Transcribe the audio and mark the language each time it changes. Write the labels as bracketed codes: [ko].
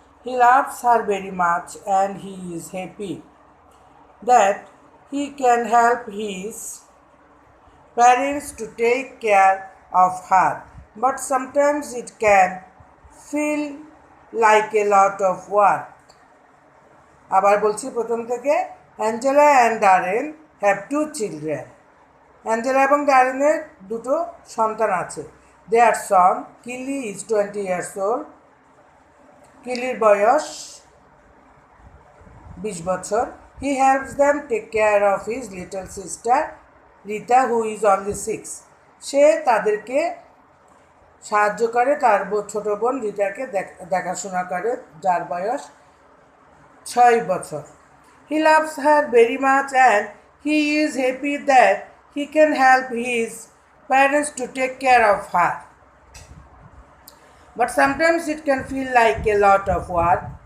[en] He loves her very much and he is happy that he can help his parents to take care of her. But sometimes it can feel like a lot of work. [bn] আবার বলছি প্রথম থেকে। [en] Angela and Darren have two children. [bn] Angela এবং ডারেনের দুটো সন্তান আছে। [en] Their son Kiley is 20 years old. [bn] কিলির বয়স 20 বছর। [en] He helps them take care of his little sister Rita who is only 6. [bn] সে তাদেরকে সাহায্য করে তার ছোট বোন রিতাকে দেখাশোনা করে, যার বয়স 6 বছর। [en] He loves her very much and he is happy that he can help his parents to take care of her. But sometimes it can feel like a lot of work.